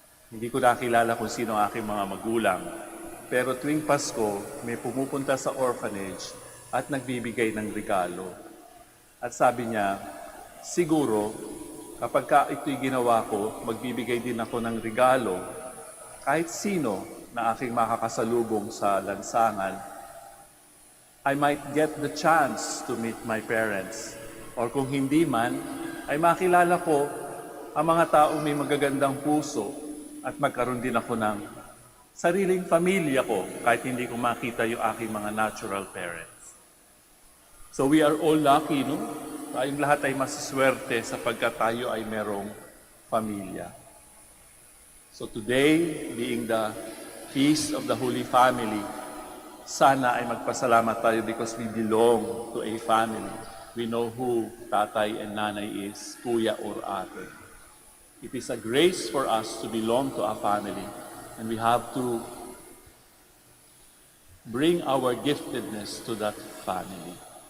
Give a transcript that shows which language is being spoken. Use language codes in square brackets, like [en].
[tl] Hindi ko nakilala kung sino ang aking mga magulang. Pero tuwing Pasko, may pumupunta sa orphanage at nagbibigay ng regalo." At sabi niya, "Siguro, kapag ka ito'y ginawa ko, magbibigay din ako ng regalo kahit sino na aking makakasalubong sa lansangan. [en] I might get the chance to meet my parents. [tl] Or kung hindi man, ay makilala ko ang mga taong may magagandang puso at magkaroon din ako ng sariling pamilya ko kahit hindi ko makita yung aking mga natural parents." [en] So we are all lucky, no? [tl] Tayong lahat ay masiswerte sapagkat tayo ay merong pamilya. [en] So today, being the Feast of the Holy Family, [tl] sana ay magpasalamat tayo [en] because we belong to a family. We know who tatay and nanay is, kuya or ate. It is a grace for us to belong to a family, and we have to bring our giftedness to that family.